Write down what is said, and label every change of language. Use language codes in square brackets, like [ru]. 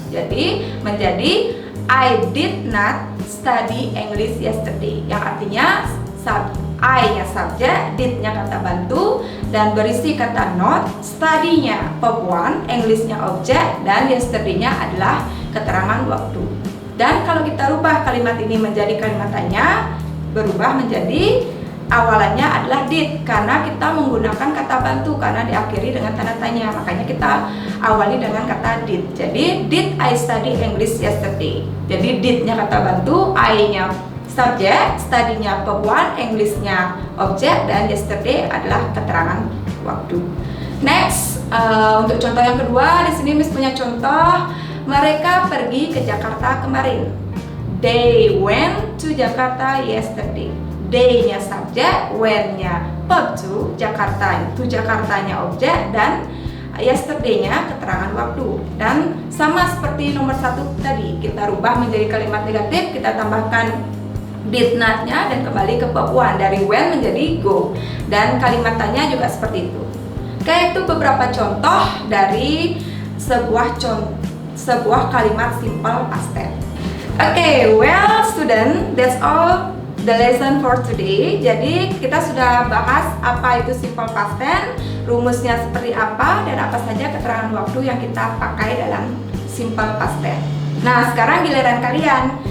[id] Jadi menjadi [en] I did not study English yesterday, [id] yang artinya I-nya subjek, did-nya kata bantu, dan berisi kata not, study-nya verb one, English-nya objek, dan yesterday-nya adalah keterangan waktu. Dan kalau kita rubah kalimat ini menjadi kalimat tanya, berubah menjadi awalannya adalah did, karena kita menggunakan kata bantu karena diakhiri dengan tanda tanya, makanya kita awali dengan kata did. Jadi [en] did I study English yesterday. [id] Jadi did-nya kata bantu, I-nya subjek, study-nya verb one, English-nya objek, dan yesterday adalah keterangan waktu. Next, untuk contoh yang kedua, di sini Miss punya contoh, mereka pergi ke Jakarta kemarin. [en] They went to Jakarta yesterday. [id] They-nya subjek, when-nya verb to, Jakarta itu Jakartanya objek, dan yesterday-nya keterangan waktu. Dan sama seperti nomor 1 tadi, kita rubah menjadi kalimat negatif, kita tambahkan did not-nya dan kembali ke verb one, dari when menjadi go. Dan kalimat tanya juga seperti itu. Oke, itu beberapa contoh dari sebuah kalimat simple past tense. [en] Oke, well student, that's all the lesson for today. [id] Jadi kita sudah bahas apa itu simple past tense, rumusnya seperti apa, dan apa saja keterangan waktu yang kita pakai dalam simple past tense. Nah, sekarang giliran kalian.